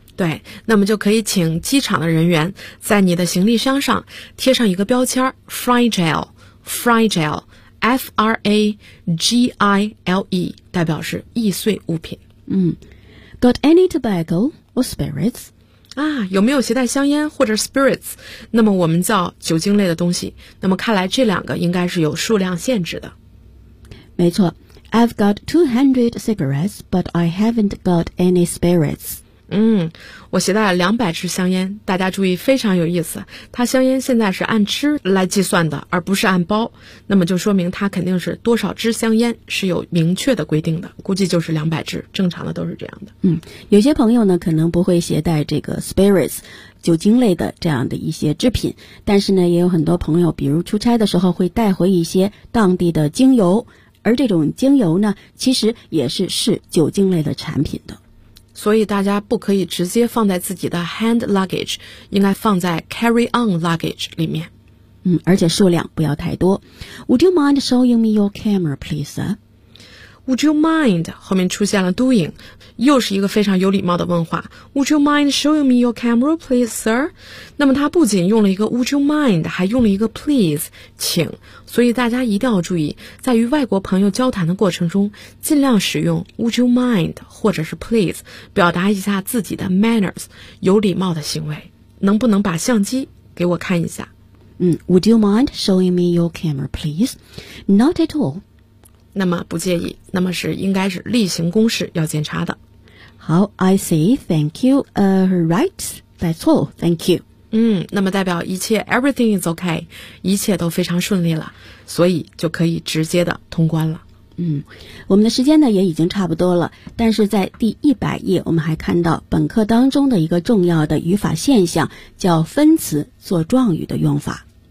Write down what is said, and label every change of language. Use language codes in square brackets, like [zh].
[zh] 对，那么就可以请机场的人员在你的行李箱上贴上一个标签 fragile, F-R-A-G-I-L-E, 代表是易碎物品。 [en] Got any tobacco or spirits? [zh] 啊，有没有携带香烟或者 spirits? 那么我们叫酒精类的东西。那么看来这两个应该是有数量限制的。没错， [en] I've got 200 cigarettes, but I haven't got any spirits. [zh] 我携带了200支香烟。大家注意，非常有意思，它香烟现在是按支来计算的，而不是按包，那么就说明它肯定是多少支香烟是有明确的规定的，估计就是200支，正常的都是这样的。有些朋友呢可能不会携带这个 spirits 酒精类的这样的一些制品，但是呢也有很多朋友比如出差的时候会带回一些当地的精油，而这种精油呢其实也是酒精类的产品的，所以大家不可以直接放在自己的 hand luggage, 应该放在 carry on luggage 里面。而且数量不要太多。 [en] Would you mind showing me your camera, please, sir? Would you mind? [zh] 后面出现了 doing, 又是一个非常有礼貌的问话。 [en] Would you mind showing me your camera, please, sir? [zh] 那么他不仅用了一个 would you mind, 还用了一个 please, 请。所以大家一定要注意，在与外国朋友交谈的过程中，尽量使用 would you mind 或者是 please 表达一下自己的 manners, 有礼貌的行为。能不能把相机给我看一下？ [en] Would you mind showing me your camera, please? Not at all. [zh] 那么不介意，那么是应该是例行公事要检查的。 [en] 好， I see, thank you. Right, that's all, thank you. [zh] 那么代表一切 [en] everything is okay, [zh] 一切都非常顺利了，所以就可以直接的通关了。我们的时间呢也已经差不多了，但是在第100页我们还看到本课当中的一个重要的语法现象，叫分词做状语的用法。